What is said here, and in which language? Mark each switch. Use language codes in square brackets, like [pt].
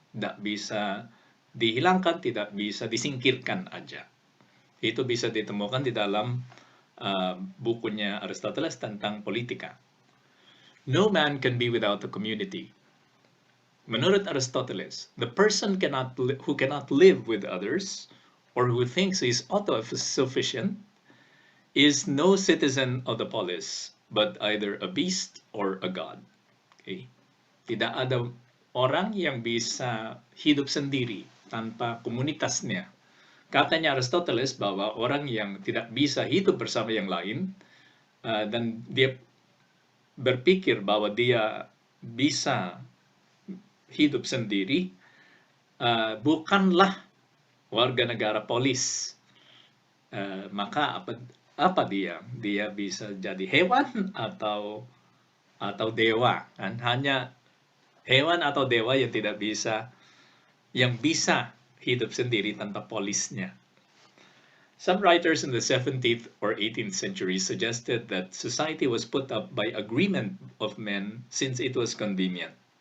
[id] Tidak bisa dihilangkan, tidak bisa disingkirkan aja. Itu bisa ditemukan di dalam bukunya Aristoteles tentang politika. [en] No man can be without a community. [id] Menurut Aristoteles, [en] the person who cannot live with others or who thinks he is auto-sufficient is no citizen of the polis, but either a beast or a god. Okay? [id] Tidak ada orang yang bisa hidup sendiri tanpa komunitasnya. Katanya Aristoteles bahwa orang yang tidak bisa hidup bersama yang lain dan dia berpikir bahwa dia bisa hidup sendiri, bukanlah warga negara polis. Maka apa dia? Dia bisa jadi hewan atau dewa. Kan? Hanya hewan atau dewa yang bisa hidup sendiri tanpa polisnya. [en] Some writers in the 17th or 18th century suggested that society was put up by agreement of men since it was convenient.